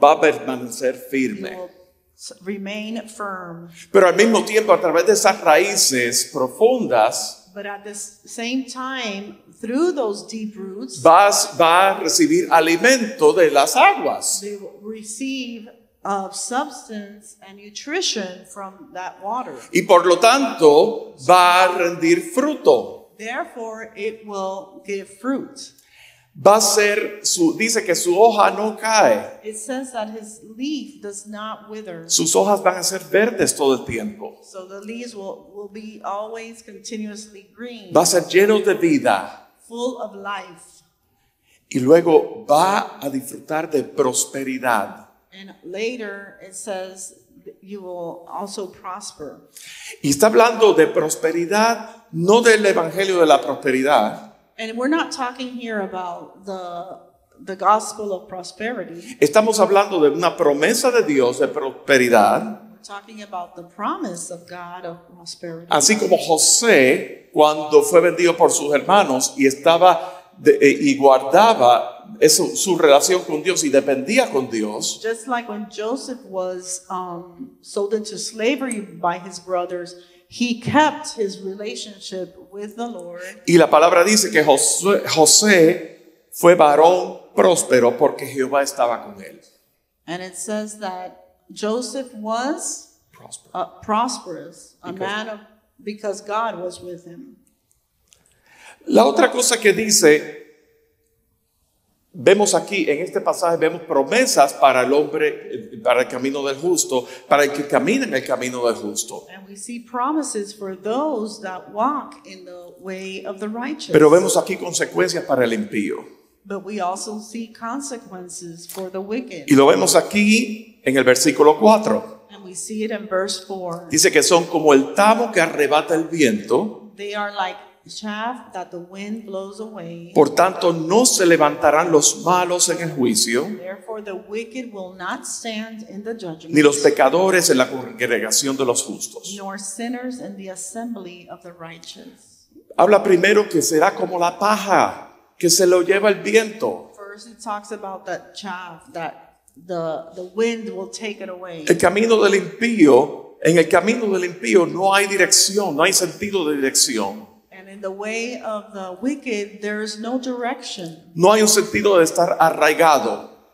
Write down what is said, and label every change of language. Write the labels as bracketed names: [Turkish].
[Spanish] Va a permanecer [English] It [Spanish] firme. [English] will remain firm. [Spanish] Pero al mismo tiempo, a través de esas raíces profundas, [English] But at the same time, through those deep roots, [Spanish] va a recibir alimento de las aguas. [English] they will receive substance and nutrition from that water. [Spanish] Y por lo tanto, va a rendir fruto. [English] Therefore, it will give fruit. [Spanish] Va a ser dice que su hoja no cae. [English] It says that his leaf does not wither. [Spanish] Sus hojas van a ser verdes todo el tiempo. [English] So the leaves will be always continuously green, [Spanish] Va a ser lleno de vida. [English] full of life. [Spanish] Y luego va a disfrutar de prosperidad. [English] And later it says that you will also prosper. [Spanish] Y está hablando de prosperidad, no del evangelio de la prosperidad. [English] And we're not talking here about the gospel of prosperity. [Spanish] Estamos hablando de una promesa de Dios de prosperidad. [English] We're talking about the promise of God of prosperity. [Spanish] Así como José, cuando fue vendido por sus hermanos y y guardaba su relación con Dios y dependía con Dios. [English] Just like when Joseph was sold into slavery by his brothers, he kept his relationship with the Lord. [Spanish] Y la palabra dice que José fue varón próspero porque Jehová estaba con él. [English] And it says that Joseph was prosperous, because God was with him. [Spanish] La otra cosa que dice, vemos aquí en este pasaje, vemos promesas para el hombre, para el camino del justo, para el que camina en el camino del justo. [English] And we see promises for those that walk in the way of the righteous. [Spanish] Pero vemos aquí consecuencias para el impío. [English] But we also see consequences for the wicked. [Spanish] Y lo vemos aquí en el versículo 4. [English] And we see it in verse 4. [Spanish] Dice que son como el tamo que arrebata el viento. [English] They are like chaff that the wind blows away. [Spanish] Por tanto, no se levantarán los malos en el juicio, [English] Therefore the wicked will not stand in the judgment, [Spanish] ni los pecadores en la congregación de los justos. [English] nor sinners in the assembly of the righteous. [Spanish] Habla primero que será como la paja que se lo lleva el viento. [English] First it talks about that chaff that the wind will take it away. [Spanish] El camino del impío, en el camino del impío no hay dirección, no hay sentido de dirección. [English] And in the way of the wicked, there is no direction. [Spanish] No hay un sentido de estar arraigado.